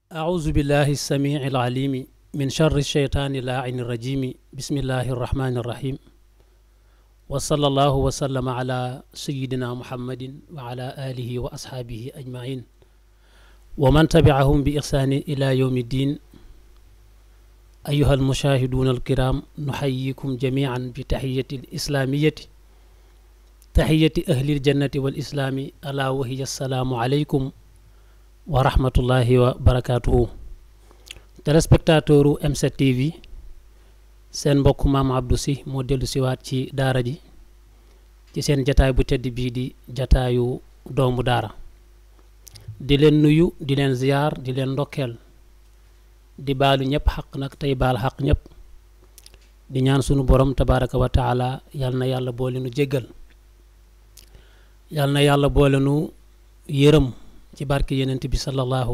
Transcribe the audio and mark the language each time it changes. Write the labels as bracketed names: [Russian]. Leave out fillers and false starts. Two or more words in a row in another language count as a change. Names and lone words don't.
[Arabic] أعوذ بالله السميع العليم من شر الشيطان اللاعن الرجيم بسم الله الرحمن الرحيم وصلى الله وسلم على سيدنا محمد وعلى آله وأصحابه أجمعين ومن تبعهم بإحسان إلى يوم الدين أيها المشاهدون الكرام نحييكم جميعا بتحية الإسلامية تحية أهل الجنة والإسلام ألا وهي السلام عليكم ورحمة الله وبركاته [Wolof] téléspectateur M7 TV seen mbokk maam Abdou Sy moo dellu siwaat ci daara ji ci seen jataay bu tedd bii di jataayu doomu daara di leen nuyu di leen ziyaar di leen ndokkeel di baalu ñëpp xaq nag tey baal xaq ñëpp di ñaan sunu borom [Arabic] تبارك وتعالى [Wolof] yal na yàlla boole nu jéggal yal na yàlla boole nu yërëm ci barke yenent bi sallallahu